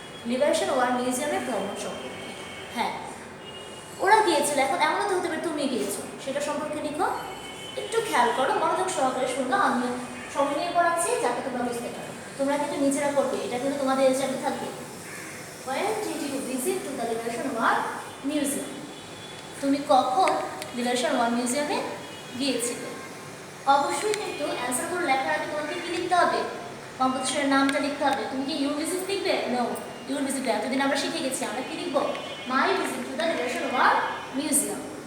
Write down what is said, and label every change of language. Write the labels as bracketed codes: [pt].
[bn] Liberation war মিউজিয়ামে ভ্রমণ সম্পর্কে। হ্যাঁ, ওরা গিয়েছিল, এখন এমনও তো হতে পারে তুমি গিয়েছো, সেটা সম্পর্কে লিখো। একটু খেয়াল করো, মনোযোগ সহকারে শুনলো, আমি সময় নিয়ে পড়াচ্ছি যাতে তোমরা বুঝতে পারো। তোমরা কিন্তু নিজেরা করবে, এটা কিন্তু তোমাদের এক্সামে থাকবে। [en] When did you visit to the Liberation War Museum? [bn] তুমি কখন লিবারেশন ওয়ার মিউজিয়ামে গিয়েছিলে? অবশ্যই কিন্তু অ্যান্সারগুলো লেখার আগে তোমাকে কি লিখতে হবে? কম্পোজিশনের নামটা লিখতে হবে। তুমি কি [en] your visit [bn] লিখবে? নো, ইউর ভিজিট এতদিন আমরা শিখে গেছি, আমরা কি লিখবো? [en] My visit to the liberation war museum.